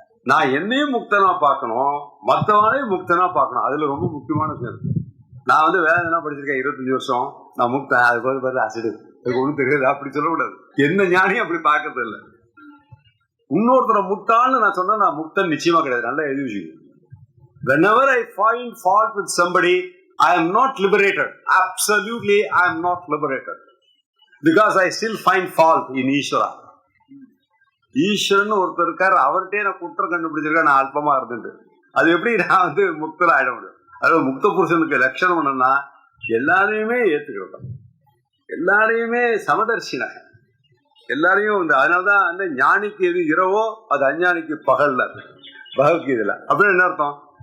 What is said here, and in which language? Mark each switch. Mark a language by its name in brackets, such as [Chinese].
[Tamil] நான் என்னையும் முக்தனா பார்க்கணும், மற்றவனையும் முக்தனா பார்க்கணும். அதுல ரொம்ப முக்கியமான விஷயம் இருக்கு. நான் வந்து வேதனை படிச்சிருக்கேன் 25 வருஷம், நான் முக்தன், அது போது பார்த்து அசிடு, அதுக்கு ஒன்றும் தெரியாது அப்படி சொல்லக்கூடாது. என்ன ஞானியும் அப்படி பார்க்கறது இல்லை. இன்னொருத்தரை முட்டாள்னு நான் சொன்னா நான் முக்தன் நிச்சயமா கிடையாது. நல்லா எழுதி வச்சுக்கணும். [English] Whenever I find fault with somebody, I am not liberated. Absolutely, I am not liberated. Because I still find fault in Ishvara. [Tamil] ஈஸ்வரன் ஒருத்தர் இருக்காரு, அவர்கிட்டே நான் குற்றம் கண்டுபிடிச்சிருக்கேன், நான் அல்பமா இருந்துட்டு. அது எப்படி நான் வந்து முக்தன் ஆயிட முடியும்? அதாவது முக்த புருஷனுக்கு லட்சணம் என்னன்னா, எல்லாரையுமே ஏற்றுக்கிறது, எல்லாரையுமே சமதர்ஷின, எல்லாரையும் வந்து. அதனாலதான் அந்த ஞானிக்கு எது இரவோ அது அஞ்ஞானிக்கு பகல்ல பகவத்கீதையில. அப்படின்னு என்ன அர்த்தம்?